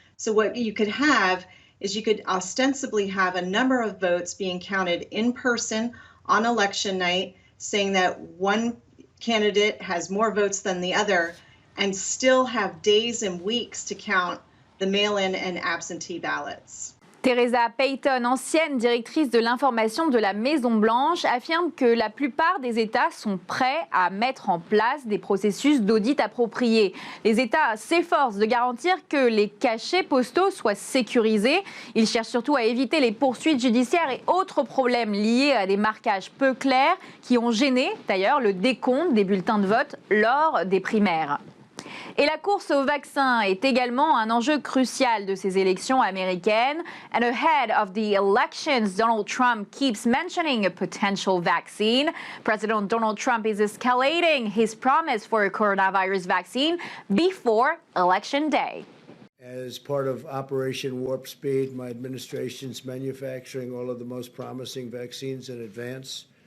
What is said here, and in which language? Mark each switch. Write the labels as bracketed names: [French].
[English] So what you could have is you could ostensibly have a number of votes being counted in person on election night, saying that one candidate has more votes than the other, and still have days and weeks to count the mail-in and absentee ballots. [French] Teresa Payton, ancienne directrice de l'information de la Maison-Blanche, affirme que la plupart des États sont prêts à mettre en place des processus d'audit appropriés. Les États s'efforcent de garantir que les cachets postaux soient sécurisés. Ils cherchent surtout à éviter les poursuites judiciaires et autres problèmes liés à des marquages peu clairs qui ont gêné d'ailleurs le décompte des bulletins de vote lors des primaires. Et la course au vaccin est également un enjeu crucial de ces élections américaines. [English] And ahead of the elections, Donald Trump keeps mentioning a potential vaccine. President Donald Trump is escalating his promise for a coronavirus vaccine before Election Day. As part of Operation Warp Speed, my administration's manufacturing all of the most promising vaccines in advance.